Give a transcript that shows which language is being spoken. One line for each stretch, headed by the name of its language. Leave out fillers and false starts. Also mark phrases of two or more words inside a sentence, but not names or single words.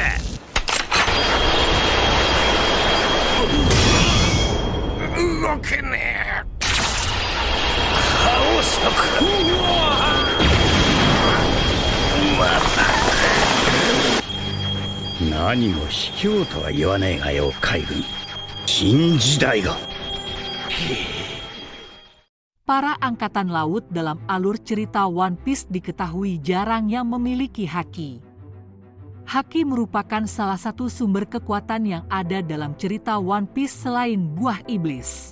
Japanese: 動けねえ。顔そこ。何も卑怯とは言わねえがよ、海軍。新時代が。
Indonesian: Para angkatan laut dalam alur cerita One Piece diketahui jarang yang memiliki haki. Haki merupakan salah satu sumber kekuatan yang ada dalam cerita One Piece selain buah iblis.